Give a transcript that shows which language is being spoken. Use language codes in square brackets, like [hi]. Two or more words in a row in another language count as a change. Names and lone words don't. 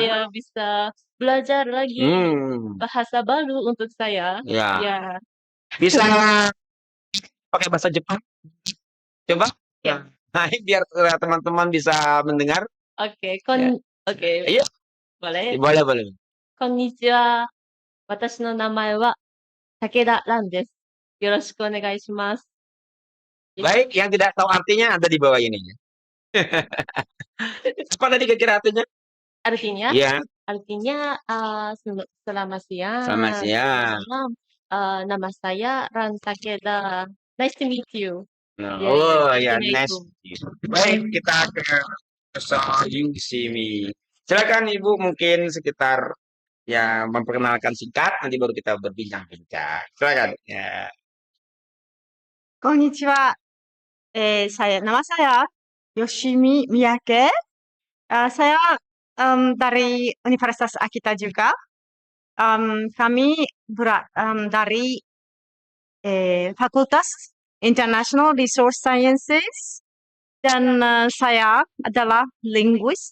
[id] Saya bisa belajar lagi Hmm, bahasa baru untuk saya. ya. Ya, Bisa pakai bahasa Jepang? Coba. ya. Nah, biar teman-teman bisa mendengar. Oke, Ya. oke, Iya, boleh. boleh, boleh. [ja] こんにちは。私の名前は武田蘭です。よろしくお願いします。 [id] Baik, yang tidak tahu artinya ada di bawah ini. Apa tadi kira-kira artinya? Artinya, Iya, selamat sama siang. siang. Malam. Nama saya Ran Takeda. [en] Nice to meet you. [id] Nah, Ya, ya, oh ya, nice. assalamualaikum. Baik, kita ke Soal sini. Silakan Ibu mungkin sekitar ya memperkenalkan singkat, nanti baru kita berbincang-bincang. Silakan. Ya. こんにちは。nama saya Yoshimi Miyake. Saya dari Universitas Akita juga. Kami dari Fakultas International Resource Sciences dan saya adalah linguist.